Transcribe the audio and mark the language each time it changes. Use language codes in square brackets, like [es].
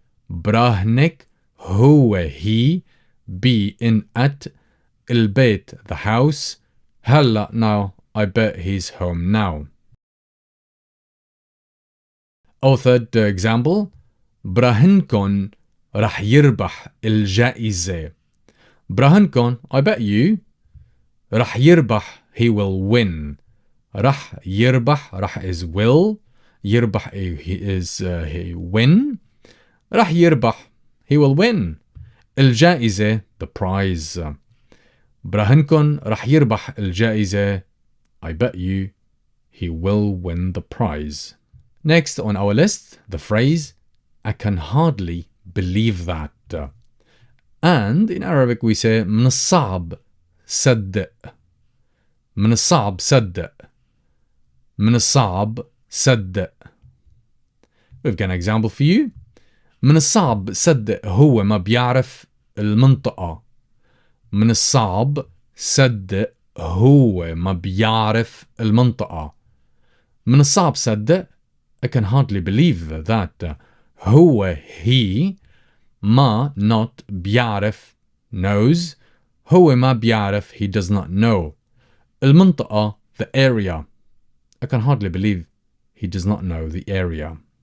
[ar] براهنك هو, [en] he. Be in at. [ar] البيت, [en] the house. هلا, now. I bet he's home now. Our third example. [ar] براهنكن رح يربح الجائزة. براهنكن, [en] I bet you. [ar] رح يربح, [en] he will win. [ar] رح يربح, رح [en] is will. [ar] يربح, [en] he is he win. [ar] رح يربح, [en] he will win. [ar] الجائزة, [en] the prize. [ar] براهنكن رح يربح الجائزة. [en] I bet you he will win the prize. Next on our list, the phrase I can hardly believe that. And in Arabic we say [ar] من الصعب صدق. من الصعب صدق. من الصعب صدق. [en] We've got an example for you. [ar] من الصعب صدق هو ما بيعرف المنطقة. من الصعب صدق هو ما بيعرف المنطقة. من الصعب صدق, [en] I can hardly believe that. [ar] هو, [en] he. [ar] ما, [en] not. [ar] بيعرف, [en] knows. [ar] هو ما بيعرف, [en] he does not know. [ar] المنطقة, [en] the area. I can hardly believe he does not know the area.